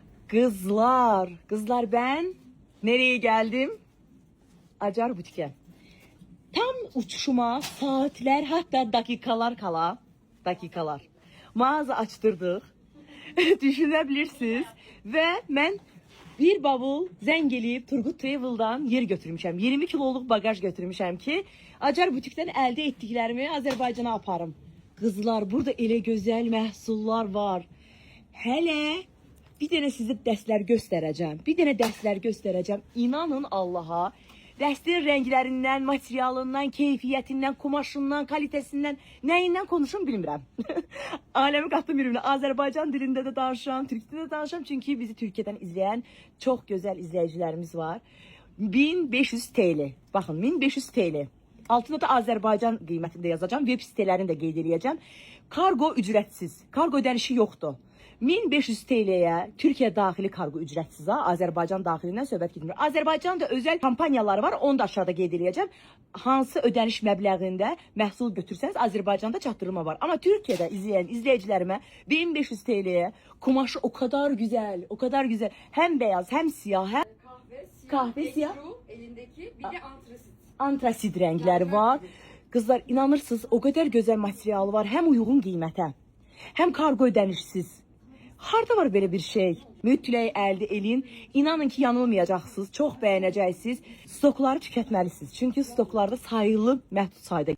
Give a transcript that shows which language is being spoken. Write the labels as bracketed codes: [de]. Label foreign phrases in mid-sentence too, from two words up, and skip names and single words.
[tr] Kızlar ben nereye geldim? Acar Butik'e. Tam uçuşuma saatler hatta dakikalar. Mağaza açtırdık. Düşünebilirsiniz. [az] Ve ben bir bavul zəng eləyib Turgut Travel'dan yer götürmüşəm. [tr] 20 kiloluk bagaj götürmüşəm ki Acar Butik'ten elde ettiklerimi [az] Azərbaycana aparım. Kızlar burada elə gözəl məhsullar var. Hele bir dənə sizə dərslər göstərəcəm. İnanın Allaha. Dərslərin rənglərindən, materialından, keyfiyyətindən, kumaşından, kalitəsindən, nəyindən konuşum bilmirəm. Aləmi qatdım birbirine. Azərbaycan dilində də danışıram, türk dilində də danışıram. [tr] Çünki bizi Türkiyədən izleyen çok güzel izleyicilerimiz var. 1500 TL. [az] Baxın, 1500 TL. Altında da Azərbaycan qiymətində yazacağım. Web sitələrini də qeyd edəcəm. [tr] Kargo ücretsiz. [az] Kargo ödənişi yoxdur. [tr] 1500 TL'ye Türkiye daxili kargo ücretsiz ha. [az] Azərbaycan daxilindən söhbət getmir. Azərbaycanda özel kampanyaları var. Onu da aşağıda qeyd edəcəm. Hansı ödəniş məbləğində məhsul götürsəniz Azərbaycanda çatdırılma var. [tr] Ama Türkiye'də izleyen izleyicilerime 1500 TL'ye kumaşı o kadar güzel. Hem beyaz hem siyah hem kahve siyah. Elindeki bir de antrasit. Antrasit renkleri var. Kızlar inanırsınız o kadar güzel materialı var. Hem uygun qiymətə. Hem kargo ödənişsiz. Harda var böyle bir şey? [az] Mütləq əldə eləyin. İnanın ki yanılmayacaqsınız. Çox bəyənəcəksiniz. Stokları tükətməlisiniz. Çünki stoklarda sayılı məhdud sayda